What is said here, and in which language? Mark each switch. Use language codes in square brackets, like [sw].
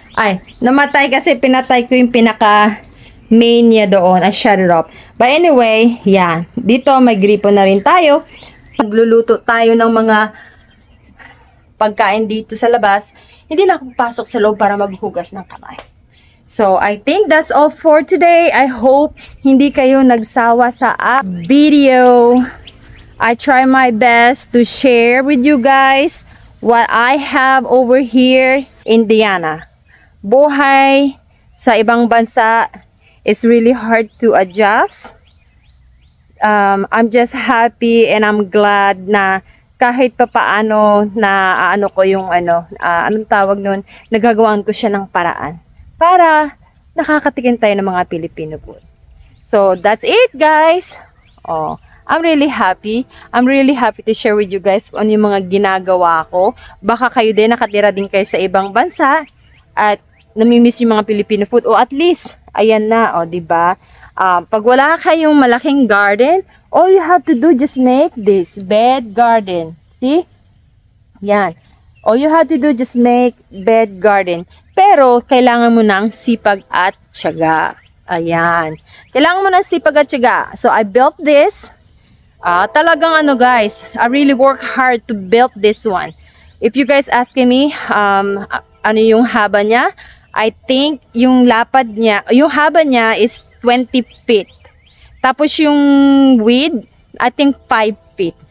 [tl] Ay, namatay kasi pinatay ko yung pinaka main niya doon. [en] I shut it off. But anyway, yan. [tl] Dito may gripo na rin tayo. Magluluto tayo ng mga pagkain dito sa labas, hindi na ako pasok sa loob para maghugas ng kamay. [en] So, I think that's all for today. I hope [tl] hindi kayo nagsawa sa [en] video. I try my best to share with you guys what I have over here in Indiana. [tl] Buhay sa ibang bansa [en] is really hard to adjust. I'm just happy and I'm glad [tl] na kahit papaano na ano ko yung anong tawag nun, nagagawaan ko siya ng paraan para nakakatikim tayo ng mga Filipino food. [en] So that's it, guys. Oh, I'm really happy. I'm really happy to share with you guys [tl] kung ano yung mga ginagawa ko. Baka kayo din nakatira din kayo sa ibang bansa at namimiss yung mga Filipino food, o at least ayan na, o diba? Pag wala kayong malaking [en] garden, all you have to do just make this bed garden. See? Yan. All you have to do just make bed garden. [tl] Pero kailangan mo ng sipag at tiyaga. Ayan. Kailangan mo ng sipag at tiyaga. [en] So I built this. Talagang guys, I really work hard to build this one. If you guys asking me, [tl] ano yung haba niya? [en] I think [tl] yung lapad niya, yung haba niya [en] is 20 feet. [tl] Tapos yung [en] width, I think 5 feet.